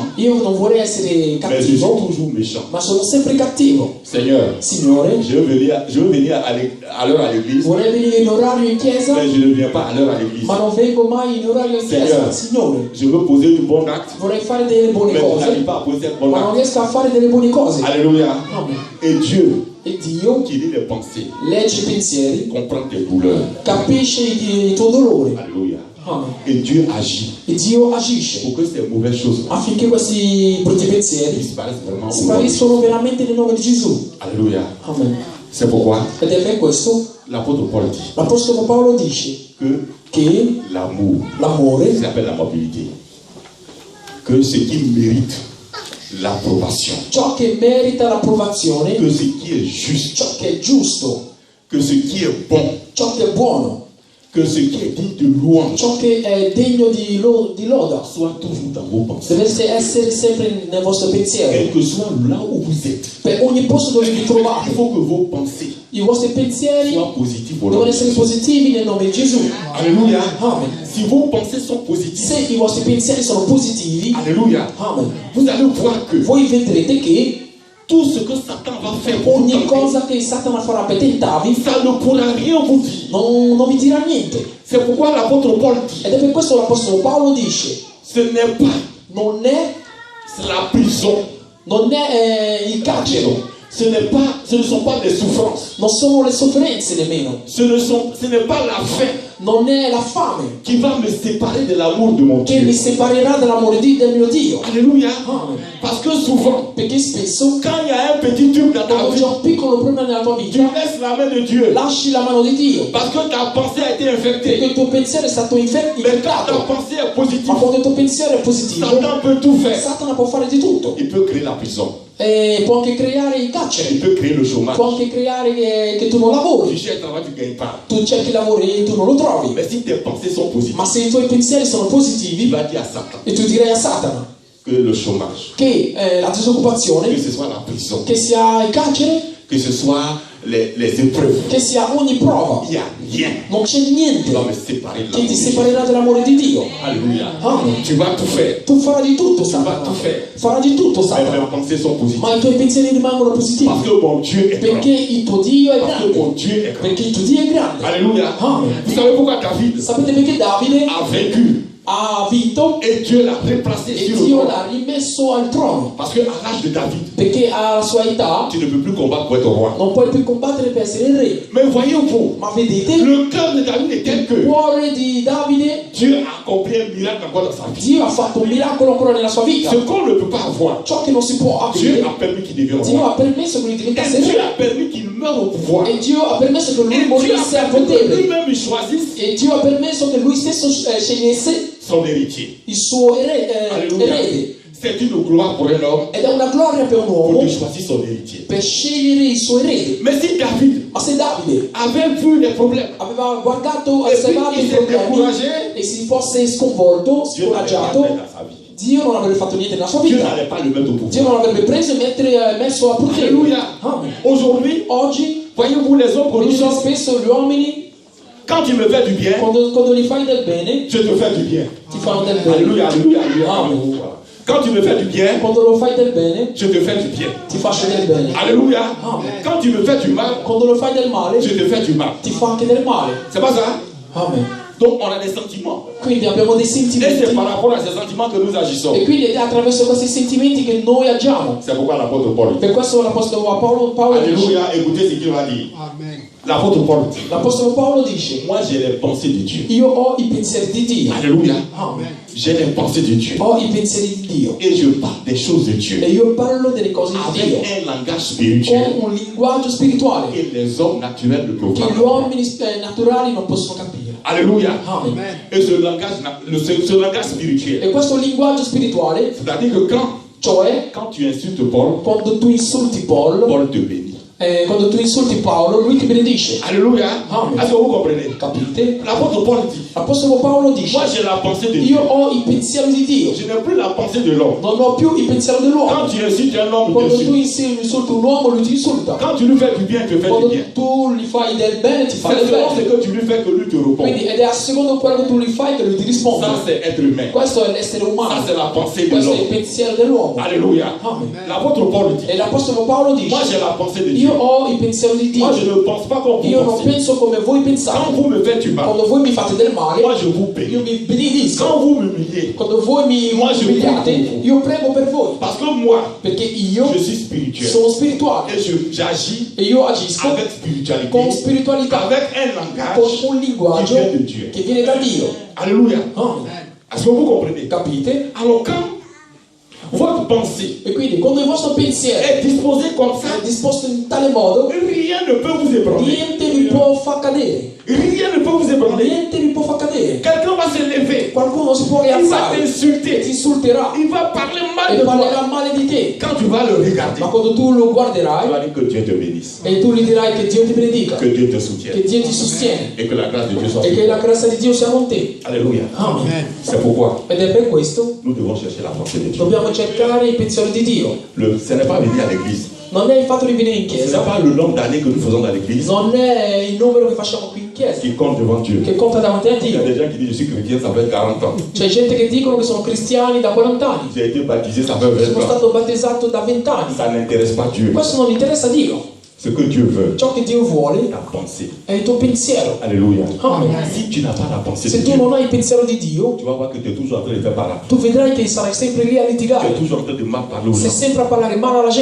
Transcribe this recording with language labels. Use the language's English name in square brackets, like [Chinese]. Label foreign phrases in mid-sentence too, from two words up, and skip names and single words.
[Italian] io non vorrei essere [French] mais je suis [Italian] cattivo, [French] toujours méchant. [Italian] ma sono sempre cattivo. [French] Seigneur, [Italian] Signore, [French] je veux venir à l'heure à l'église, [Italian] vorrei venire in orario in chiesa, [French] mais je ne viens pas à l'heure à l'église. [Italian] ma non vengo mai in orario in chiesa. Signore. Signore, [French] Je veux poser du bon acte, [Italian] vorrei fare delle buone [French] mais je n'arrive [Italian] cose, [French] pas à poser un bon [Italian] ma non [French] acte. [Italian] riesco a fare delle buone cose. [French] Alléluia. [Italian] Amen. [French] Et Dieu, [Italian] E Dio [French] qui lit les pensées, [Italian] legge i pensieri, [French] comprend tes douleurs. [Italian] capisce il tuo dolore. [French] Alléluia. [Italian] Amen. [French] Et Dieu agit [Italian] E Dio agisce [French] pour que ces mauvaises choses [Italian] affinché questi brutti pensieri [French] disparaissent vraiment. [Italian] spariscono veramente nel nome di Gesù. [French] Alléluia. [Italian] Amen. [French] C'est pourquoi [Italian] Ed è per questo [French] l'apôtre Paul dit [Italian] l'Apostolo Paolo dice [French] que [Italian] che [French] l'amour, [Italian] l'amore, [French] ça s'appelle l'amabilité, que ce qui mérite l'approbation, [Italian] ciò che merita l'approvazione, [French] que ce qui est juste, [Italian] ciò che è giusto, [French] que ce qui est bon, [Italian] ciò che è buono, [French] que ce qui est digne de louange [Italian] ciò che è degno di loda, [French] soit toujours dans vos pensées. [Italian] deve essere sempre nel vostro pensiero. [French] Quel que soit là où vous êtes, [Italian] Per ogni posto dove vi [French] il [Italian] trovate, [French] faut que vos pensées [Italian] i vostri pensieri [French] soient positives au nom [Italian] devono [French] de [Italian] essere [French] Jésus. [Italian] positivi nel nome di Gesù. [French] Alléluia. [Italian] Amen. [French] Si vos pensées sont positives, [Italian] Se i vostri pensieri sono positivi, [French] Alléluia, [Italian] amen, [French] vous allez voir que [Italian] voi vedrete che [French] tout ce que Satan va faire pour vous [Italian] ogni [French] tenter, [Italian] cosa che Satana farà per tentarvi [French] ça ne pourra rien vous dire. [Italian] non vi dirà niente. [French] C'est pourquoi l'apôtre Paul dit, [Italian] Ed è per questo l'Apostolo Paolo dice, [French] ce n'est pas [Italian] non è [French] la prison, [Italian] il carcere, [French] ce ne sont pas des souffrances, [Italian] non sono le sofferenze nemmeno, [French] ce n'est pas la faim [Italian] non è la fame [French] qui va me séparer de l'amour de mon [Italian] che [French] Dieu. [Italian] mi separerà dell'amore del mio Dio. [French] Alléluia. [Italian] Amen. [French] Parce que souvent, [Italian] Perché spesso [French] quand il y a un petit truc dans ta [Italian] quando [French] vie, [Italian] c'è un piccolo problema nella tua [French] tu [Italian] vita, [French] laisses la main de Dieu. [Italian] lasci la mano di Dio, [French] Parce que ta pensée a été [Italian] perché [French] infectée. [Italian] il tuo pensiero è stato [French] Mais quand ta [Italian] infettato. [French] pensée est positive, [Italian] Ma quando il tuo pensiero è positivo, [French] Satan peut tout faire. [Italian] Satana può fare di tutto. [French] Il peut créer la prison. [Italian] E può anche creare il [French] Il [Italian] carcere, [French] peut créer le chômage. [Italian] può anche creare che tu non [French] Tu [Italian] lavori, [French] cherches un travail, tu ne gagnes pas. [Italian] tu cerchi lavoro e tu non lo trovi. [French] Mais si tes pensées sont positives, [Italian] Ma se i tuoi pensieri sono [French] tu [Italian] positivi, [French] vas dire à Satan [Italian] e tu direi a Satana [French] que le chômage, [Italian] che la [French] que [Italian] disoccupazione, [French] ce soit la prison, [Italian] che sia il carcere, [French] que ce soit les épreuves, [Italian] che sia ogni prova, [French] il n'y a rien [Italian] non c'è [French] qui [Italian] niente [French] va me séparer de [Italian] che ti [French] l'amour de Dieu. [Italian] separerà dell'amore di Dio. [French] Alléluia. [Italian] Amen. [French] Tu vas tout faire. [Italian] Tu farai di tutto, [French] Tu vas [Italian] Satana. [French] tout faire. [Italian] Farà di tutto, [French] Mais [Italian] Satana. [French] mes pensées sont positives. [Italian] Ma i tuoi pensieri rimangono positivi. [French] Parce que mon Dieu est grand. [Italian] Perché il tuo Dio è [French] Parce que mon [Italian] grande. [French] Dieu est grand. [Italian] Perché il tuo Dio è grande. [French] Alléluia. [Italian] Amen. [French] Vous savez pourquoi David [Italian] Sapete perché Davide [French] a vaincu [Italian] ha vinto [French] et Dieu l'a replacé [Italian] e [French] sur le [Italian] Dio [French] trône? [Italian] l'ha rimesso al trono? [French] Parce qu'à l'âge de David, [Italian] Perché alla sua età [French] tu ne peux plus combattre pour être roi. [Italian] non puoi più combattere per essere il re. [French] Mais voyez-vous, [Italian] Ma vedete, [French] le cœur de David est tel [Italian] il [French] que [Italian] cuore di Davide, [French] Dieu a accompli un miracle encore dans sa vie. [Italian] Dio ha fatto un miracolo ancora nella sua vita. [French] Ce qu'on ne peut pas avoir, [Italian] Ciò che non si può [French] Dieu [Italian] avere, [French] a permis qu'il devienne [Italian] Dio [French] roi. [Italian] ha permesso che lui [French] Et [Italian] diventasse [French] Dieu [Italian] re. [French] a permis qu'il meure au pouvoir. [Italian] E Dio ha permesso che lui [French] Et Dieu [Italian] morisse [French] a [Italian] al [French] permis que [Italian] potere. [French] lui-même il choisisse [Italian] E Dio ha permesso che lui stesso scegliesse [French] son héritier. [Italian] il suo [French] Alléluia. [Italian] erede. [French] C'est une gloire pour un homme [Italian] Ed è una gloria per un [French] pour [Italian] uomo [French] lui choisir son héritier. [Italian] per scegliere il suo erede. [French] Mais si David [Italian] Ma se Davide [French] avait vu les problèmes, [Italian] aveva guardato, E osservato quindi i si è problemi [French] découragé, [Italian] e si fosse sconvolto, [French] Dieu n'allait rien [Italian] scoraggiato, [French] faire dans sa vie. [Italian] Dio non avrebbe fatto niente nella sua [French] Dieu [Italian] vita. [French] n'allait pas le mettre au [Italian] Dio [French] pouvoir. [Italian] non avrebbe preso e messo a potere. [French] Alléluia. [Italian] Amen. [French] Aujourd'hui, [Italian] Oggi, [French] voyez-vous les hommes que nous [Italian] vedete [French] sommes, [Italian] spesso gli uomini, [French] quand tu me fais du bien, [Italian] quando gli fai del bene, [French] je te fais du bien. [Italian] ti fanno del bene. [French] Alléluia, alléluia, alléluia. [Italian] Amen. [French] Voilà. Quand tu me fais du bien, [Italian] Quando lo fai del bene, [French] je te fais du bien. [Italian] ti faccio del bene. [French] Alléluia. [Italian] Amen. [French] Quand tu me fais du mal, [Italian] Quando lo fai del male, [French] je te fais du mal. [Italian] ti fa anche del male. [French] C'est pas ça? [Italian] Amen. [French] Donc on a des sentiments. [Italian] Quindi abbiamo dei [French] Et c'est [Italian] sentimenti. [French] par rapport à ces sentiments que nous agissons. [Italian] E quindi è attraverso questi sentimenti che noi agiamo. [French] C'est pourquoi l'apôtre Paul dit. [Italian] Per questo l'Apostolo Paolo dice. [French] Alléluia, écoutez ce qu'il va dire. [Italian] Amen. [French] L'apôtre Paul dit. [Italian] L'Apostolo Paolo dice: [French] Moi j'ai les pensées de Dieu. [Italian] io ho i pensieri di Dio. [French] Alléluia. [Italian] Amen. [French] J'ai les pensées de Dieu. [Italian] Ho i pensieri di Dio. [French] Et je parle des choses de Dieu. [Italian] E io parlo delle cose di Dio. [French] Avec un langage spirituel [Italian] Con un linguaggio spirituale [French] que les hommes naturels ne peuvent [Italian] che [French] pas. [Italian] gli uomini naturali non possono capire. [French] Alléluia. [Italian] Amen. [French] Et ce langage spirituel, [Italian] E questo linguaggio spirituale, [French] c'est-à-dire que [Italian] cioè [French] quand tu insultes Paul, [Italian] quando tu insulti Paul, [French] Paul te bénit. [Italian] quando tu insulti Paolo, lui ti benedice. [French] Alléluia. [Italian] Amen. [French] Est-ce que vous comprenez? [Italian] Capite? [French] L'apôtre Paul dit, [Italian] L'Apostolo Paolo dice: [French] moi j'ai la pensée de Dieu. [Italian] io ho il pensiero di Dio, [French] Je n'ai plus la pensée de l'homme. [Italian] non ho più il pensiero [French] Quand [Italian] dell'uomo. [French] tu insultes un homme, [Italian] Quando [French] il [Italian] tu [French] t'insulte. [Italian] insulti un uomo, lui ti insulta. [French] Quand tu lui fais du bien, il te fait du [Italian] Quando [French] bien. [Italian] tu gli fai del bene, ti fa [French] C'est [Italian] del [French] selon ce [Italian] bene. [French] que tu lui fais que lui te répond. [Italian] Quindi, ed è a secondo quello che tu gli fai che lui ti risponde. [French] Ça c'est être humain. [Italian] Questo è l'essere [French] Ça [Italian] umano. [French] c'est la pensée de [Italian] Questo è il [French] l'homme. [Italian] pensiero dell'uomo. [French] Alléluia. [Italian] Amen. [French] L'apôtre Paul dit, [Italian] E l'Apostolo Paolo dice: [French] moi j'ai la pensée de Dieu. [Italian] io ho il pensiero di [French] Moi je [Italian] Dio. [French] ne pense pas comme [Italian] Io [French] vous [Italian] non [French] pensez. [Italian] penso come voi pensate. [French] Quand vous me faites du mal, [Italian] Quando voi mi fate del male, [French] moi je vous [Italian] io [French] paye. [Italian] mi benedisco. [French] Quand vous m'humiliez, [Italian] Quando voi mi [French] Moi, je [Italian] umiliate, [French] prie pour vous. [Italian] io prego per voi. [French] parce que moi, [Italian] Perché io [French] je suis spirituel. [Italian] sono spirituale [French] Et j'agis [Italian] e io agisco [French] avec spiritualité, [Italian] con spiritualità, [French] avec un langage [Italian] con un linguaggio [French] qui vient de Dieu. [Italian] che viene da Dio. [French] Alléluia. [Italian] Amen. [French] Est-ce que vous comprenez? [Italian] Capite? [French] Alors quand votre pensée [Italian] E quindi quando il vostro pensiero [French] est disposée comme ça, [Italian] è disposto in tale modo, [French] rien ne peut vous ébranler. [Italian] niente vi può far cadere. [French] Rien ne peut vous ébranler. [Italian] Niente vi può far cadere. [French] Quelqu'un va se lever, [Italian] Qualcuno si può [French] il va [Italian] rialzare, ti [French] t'insulter, [Italian] insulterà [French] il va parler mal [Italian] e [French] de [Italian] parlerà [French] toi. [Italian] male di te. [French] Quand tu vas le regarder, [Italian] Ma quando tu lo [French] tu [Italian] guarderai [French] vas dire que Dieu te bénisse, [Italian] e tu gli dirai che Dio ti benedica, [French] que Dieu te soutienne [Italian] che Dio ti sostiene [French] et que la grâce de Dieu soit [Italian] e [French] sur [Italian] che [French] toi. [Italian] la grazia di Dio sia con te. [French] Alléluia. [Italian] Amen. [French] C'est pourquoi [Italian] Ed è per questo [French] nous devons chercher la pensée de Dieu. [Italian] dobbiamo cercare il pensiero di Dio. [French] Ce n'est pas venir à l'église. [Italian] Non è il fatto di venire in [French] Ce n'est [Italian] chiesa, [French] pas le nombre d'années que nous faisons dans l'église [Italian] non è il numero che facciamo qui in chiesa [French] qui compte devant Dieu. [Italian] che conta davanti a [French] Il y a [Italian] Dio. [French] des gens qui disent je suis chrétien, ça fait 40 ans. [Italian] C'è gente che dicono che sono cristiani da 40 anni, [French] J'ai été baptisé, ça fait 20 [Italian] sono [French] ans. [Italian] stato battezzato da 20 anni. [French] Ça n'intéresse pas Dieu. [Italian] Questo non interessa a Dio. [French] Ce que Dieu veut, [Italian] Ciò che Dio vuole [French] ta pensée. [Italian] è il tuo pensiero. [French] Alléluia. [Italian] Amen. [French] Si tu n'as pas la pensée de [Italian] Se tu [French] Dieu, [Italian] non hai il pensiero di Dio, [French] tu vas voir que tu es toujours en train de faire par là. [Italian] tu vedrai che sarai sempre lì a [French] Tu es [Italian] litigare. [French] toujours en train de mal parler aux [Italian] Sei [French] gens. [Italian] sempre a parlare male alla